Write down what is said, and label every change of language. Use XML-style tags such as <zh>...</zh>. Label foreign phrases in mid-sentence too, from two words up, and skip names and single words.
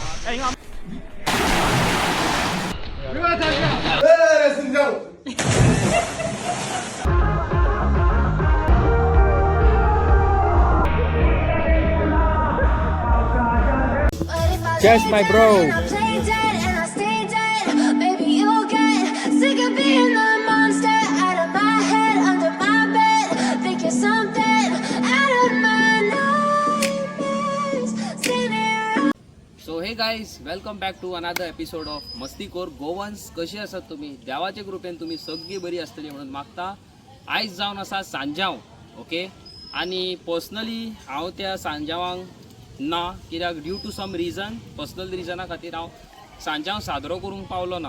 <en>Cheers, my bro. So hey guys, Welcome back to another episode of Mastikhorgoans.</en> <kok>कशी आसात तुम्ही? देवाच्या कृपेन तुम्ही सगळी बरी आसतली म्हणून मागता. आयज जावन आसा सांजांव, ओके. आणि पर्सनली हांव त्या सांजावांक ना, कित्याक</kok> <en>due to some reason,</en> <kok>पर्सनल रिजना खातीर हांव सांजांव साजरो करूंक पावलो ना.</kok>